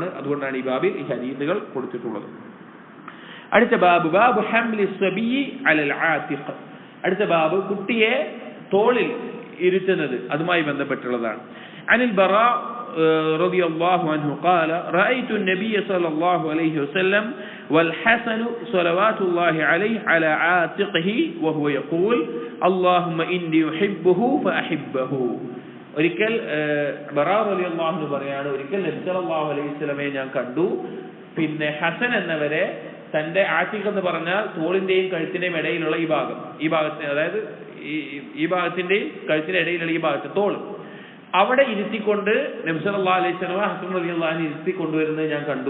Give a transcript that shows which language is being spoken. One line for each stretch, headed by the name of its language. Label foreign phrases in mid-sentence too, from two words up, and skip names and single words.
Malayalam: അതുകൊണ്ടാണ് ഈ ബാബിൽ ഈ ഹദീസുകൾ കൊടുത്തിട്ടുള്ളത്. അടുത്ത
Arabic: باب حمل الصبي على العاتق.
Malayalam: അടുത്ത ബാബ് കുട്ടിയെ തോളിൽ ഇരുത്തുന്നത്, അതുമായി ബന്ധപ്പെട്ടുള്ളതാണ്.
Arabic: عن البراء رضي الله عنه قال رأيت النبي صلى الله عليه وسلم والحسن صلوات الله عليه على عاتقه وهو يقول اللهم إني أحبه فأحبه.
Malayalam: ഒരിക്കൽ ബറാ
Arabic: رضي الله عنه
Malayalam: പറയാണ്, ഒരിക്കൽ നബി
Arabic: صلى الله عليه وسلم
Malayalam: ഞാൻ കണ്ടു, പിന്നെ ഹസൻ എന്നവരെ തന്റെ ആതിഖ് എന്ന് പറഞ്ഞാൽ തോളിന്റെയും കഴുത്തിന്റെയും ഇടയിലുള്ള ഈ ഭാഗത്ത്, അതായത് ഈ ഭാഗത്തിന്റെയും കഴുത്തിന്റെ ഇടയിലുള്ള ഈ ഭാഗത്ത് തോള്, അവിടെ ഇരുത്തിക്കൊണ്ട് നബി
Arabic: صلى الله عليه وسلم
Malayalam: ഹസൻ
Arabic: رضي الله عنه
Malayalam: ഇരുത്തിക്കൊണ്ടുവരുന്നത് ഞാൻ കണ്ടു.